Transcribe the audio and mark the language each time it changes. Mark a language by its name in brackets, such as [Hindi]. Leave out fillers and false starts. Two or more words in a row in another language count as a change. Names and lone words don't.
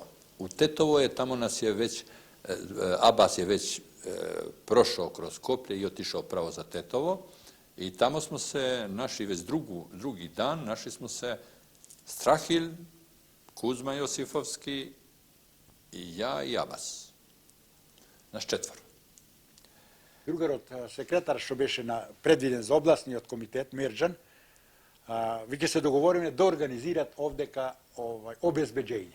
[Serbian] U Tetovo je, tamo nas je već, Abbas je već prošao kroz Skoplje i otišao pravo za Tetovo i tamo smo se našli već drugi dan, našli smo se Strahil, Kuzma Josifovski i ja i Abbas. Naš četvoro. [Macedonian] Другарот секретар што беше предвиден за областниот комитет Мерџан, веќе се договориме да организират овдека обезбеđење.